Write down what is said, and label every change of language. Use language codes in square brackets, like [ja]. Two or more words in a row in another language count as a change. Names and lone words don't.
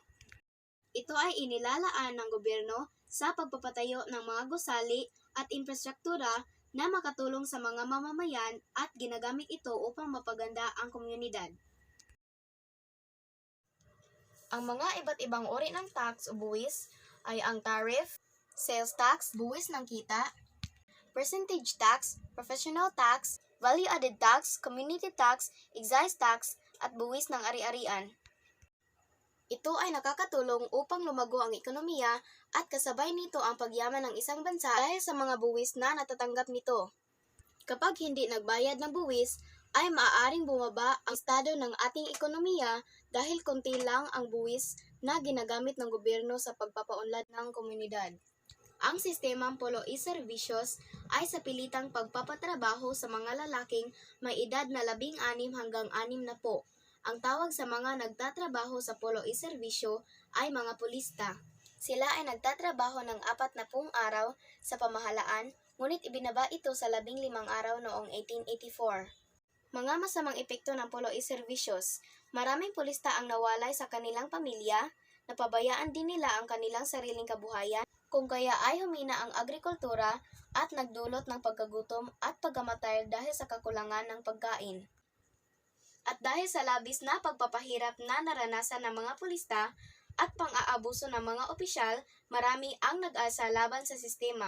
[tl] Ito ay inilalaan ng gobyerno sa pagpapatayo ng mga gusali at infrastruktura na makatulong sa mga mamamayan at ginagamit ito upang mapaganda ang komunidad. Ang mga iba't ibang uri ng tax o buwis ay ang tariff, [en] sales tax, [tl] buwis ng kita, [en] percentage tax, professional tax, value-added tax, community tax, excise tax, [tl] at buwis ng ari-arian. Ito ay nakakatulong upang lumago ang ekonomiya at kasabay nito ang pagyaman ng isang bansa dahil sa mga buwis na natatanggap nito. Kapag hindi nagbayad ng buwis, ay maaaring bumaba ang estado ng ating ekonomiya dahil konti lang ang buwis na ginagamit ng gobyerno sa pagpapaunlad ng komunidad. Ang sistemang [es] polo y servicios [tl] ay sa pilitang pagpapatrabaho sa mga lalaking may edad na 16 hanggang 60. Ang tawag sa mga nagtatrabaho sa [es] polo y servisyo [tl] ay mga pulista. Sila ay nagtatrabaho ng 40 araw sa pamahalaan, ngunit ibinaba ito sa 15 araw noong 1884. Mga masamang epekto ng [es] polo y servicios. [tl] Maraming pulista ang nawalay sa kanilang pamilya, napabayaan din nila ang kanilang sariling kabuhayan, kung kaya ay humina ang agrikultura at nagdulot ng pagkagutom at pagkamatay dahil sa kakulangan ng pagkain. At dahil sa labis na pagpapahirap na naranasan ng mga pulista, at pang-aabuso ng mga opisyal, marami ang nag-asa laban sa sistema.